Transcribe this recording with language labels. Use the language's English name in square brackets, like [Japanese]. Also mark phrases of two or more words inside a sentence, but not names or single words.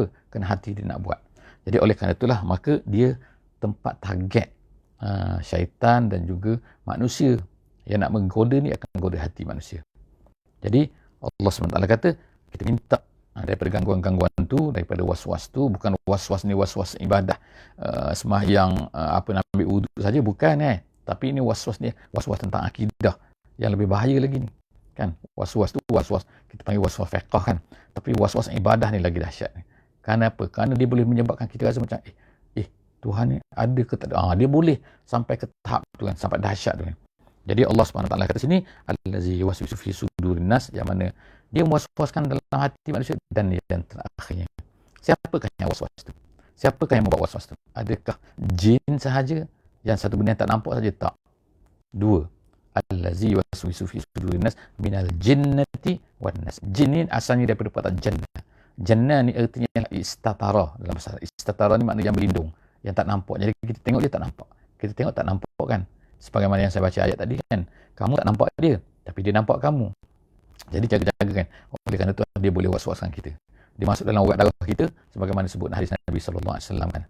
[Malay] Kerana hati dia nak buat. Jadi oleh kerana itulah, maka dia tempat target syaitan dan juga manusia yang nak menggoda ni akan menggoda hati manusia. Jadi Allah SWT kata, kita minta daripada gangguan-gangguan tu, daripada was-was tu, bukan was-was ni was-was ibadah, sembahyang, nak ambil wuduk saja, bukan tapi ini was-was ni was-was tentang akidah yang lebih bahaya lagi ni kan. Was-was tu was-was kita panggil was-was fiqh kan, tapi was-was ibadah ni lagi dahsyat ni. Kenapa? Kerana dia boleh menyebabkan kita rasa macam Tuhan ni ada ke tak ada. Dia boleh sampai ke tahap tu kan, sampai dahsyat tu kan. Jadi Allah SWT kata sini, [Arabic] الذي يوسوس في صدور الناس, [Malay] yang mana dia was-waskan dalam hati manusia. Dan yang terakhirnya, siapakah yang was-was tu? Siapakah yang membuat was-was tu? Adakah jin sahaja yang satu benda yang tak nampak saja? Tak. Dua, [Arabic] الذي يوسوس في صدور الناس من الجنة والناس. [Malay] Jin ni asalnya daripada perkataan jannah. Jannah ni artinya istatara. Dalam bahasa istatara ni maknanya yang berlindung, yang tak nampak. Jadi kita tengok dia tak nampak. Kita tengok tak nampak kan. Sebagaimana yang saya baca ayat tadi kan, kamu tak nampak dia, tapi dia nampak kamu. Jadi jaga-jaga kan. Oleh kerana itu dia boleh was-waskan kita. Dia masuk dalam urat darah kita, sebagaimana disebut hadis Nabi SAW kan.